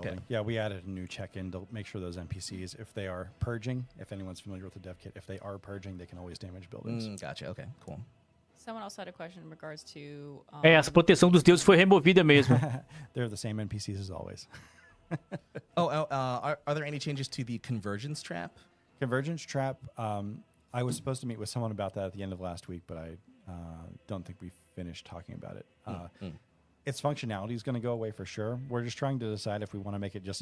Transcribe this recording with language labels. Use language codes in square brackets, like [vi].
[en] Yeah, we added a new check-in to make sure those NPCs, if they are purging, if anyone's familiar with the dev kit, if they are purging, they can always damage buildings. Gotcha, okay, cool. Someone else had a question in regards to... [pt] Essa proteção dos deuses foi removida mesmo. [en] They're the same NPCs as always. Are there any changes to the convergence trap? Convergence trap, I was supposed to meet with someone about that at the end of last week, but I don't think we finished talking about it. Its functionality is going to go away for sure. We're just trying to decide if we want to make it just...